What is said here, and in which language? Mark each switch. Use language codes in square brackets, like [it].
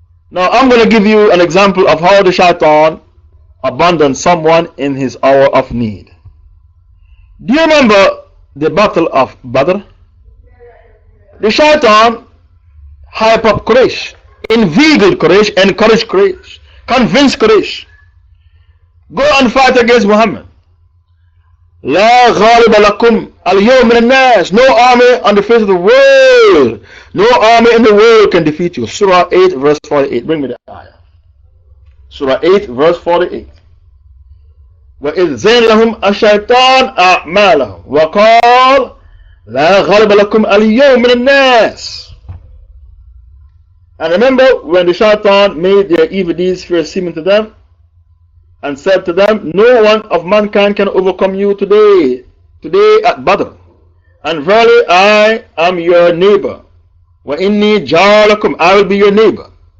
[en] Now I'm going to give you an example of how the Shaitan abandons someone in his hour of need. Do you remember the battle of Badr? The Shaitan hype up Quraysh, inveigled Quraysh, encouraged Quraysh, convinced Quraysh. Go and fight against Muhammad. [ar] لا غالب لكم اليوم من الناس. [en] No army on the face of the world, no army in the world can defeat you. Surah 8 verse 48. Bring me the ayah. Surah 8 verse 48. [ar] وإذ زين لهم الشيطان أعمالهم وقال لا غالب لكم اليوم من الناس. [en] And remember when the Shaitan made their evil deeds fair seeming to them, and said to them, no one of mankind can overcome you today at Badr. And verily I am your neighbor. [ar] وَإِنِّي جَارَكُمْ, [en] I will be your neighbor.